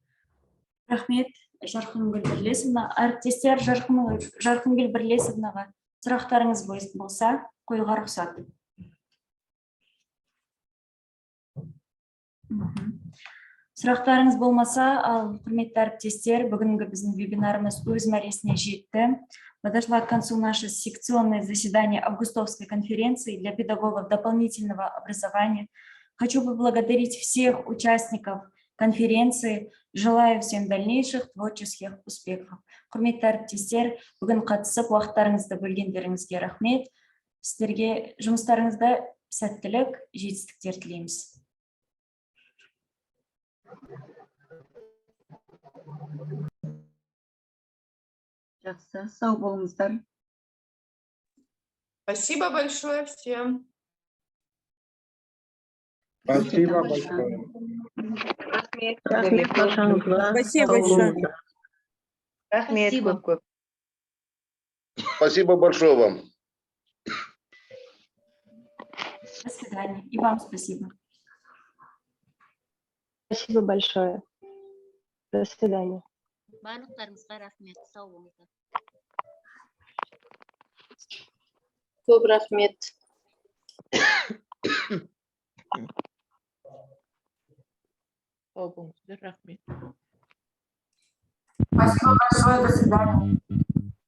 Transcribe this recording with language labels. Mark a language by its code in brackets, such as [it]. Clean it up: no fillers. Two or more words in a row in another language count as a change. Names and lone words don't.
[kk] Рахмет Жарқынгүл Бірлесовна. Әріптестер Жарқынгүл Бірлесовнаға Сұрақтарыңыз болса, қоюға рұқсат. Сұрақтарыңыз болмаса, ал құрметті әріптестер, бүгінгі біздің вебинарымыз өз мәресіне жетті. [ru] Подошла к концу наше секционное заседание Августовской конференции для педагогов дополнительного образования. Хочу поблагодарить всех участников конференции. Желаю всем дальнейших творческих успехов. [kk] Құрметті әріптестер, бүгін қатысып, уақыттарыңызды бөлгендеріңізге рахмет. Сіздерге жұмыстарыңызда сәттілік, жетістіктер тілейміз. Жақсы, сау болыңыздар. [ru] Спасибо большое всем. Спасибо большое. [kk] Рахмет баршаңызға. [ru] Спасибо большое. [kk] Рахмет көп-көп. [ru] Спасибо большое вам. До свидания. И вам спасибо. Спасибо большое. До свидания. [kk] Барлықтарыңызға рахмет, сау болыңыздар. Көп рахмет. Сау болыңыздар, рахмет. Спасибо большое, до свидания.